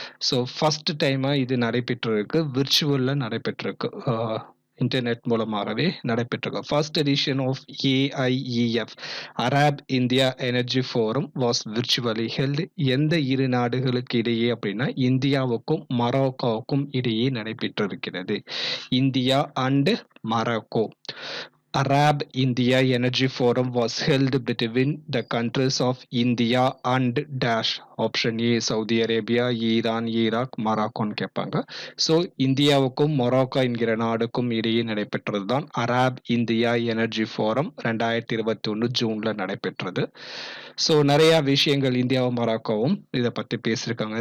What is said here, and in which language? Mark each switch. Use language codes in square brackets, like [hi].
[ta] So first டைமாக இது நடைபெற்றிருக்கு, விர்ச்சுவலில் நடைபெற்றிருக்கு, internet மூலமாகவே நடைபெற்றிருக்கு. [en] First edition of AIEF Arab India energy forum was virtually held. [ta] எந்த இரு நாடுகளுக்கு இடையே அப்படின்னா இந்தியாவுக்கும் மொராக்கோவுக்கும் இடையே நடைபெற்றிருக்கிறது. [en] India and Morocco. Arab India Energy Forum was held between the countries of India and dash. [ta] Option A Saudi Arabia, Iran, Iraq, மொராக்கோன்னு கேட்பாங்க. So இந்தியாவுக்கும் மொராக்கோ என்கிற நாடுக்கும் இடையே நடைபெற்றது தான் அரப் இந்தியா எனர்ஜி ஃபோரம். 2021 ஜூனில் நடைபெற்றது. ஸோ நிறையா விஷயங்கள் இந்தியாவும் மொராக்கோவும் இதை பற்றி பேசியிருக்காங்க.